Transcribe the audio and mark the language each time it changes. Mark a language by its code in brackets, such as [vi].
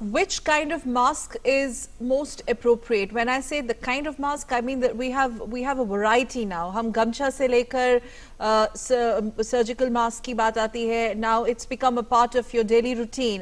[en] Which kind of mask is most appropriate? When I say the kind of mask, I mean that we have a variety now. [hi] हम गमछा से लेकर surgical mask की बात आती है. [en] Now it's become a part of your daily routine.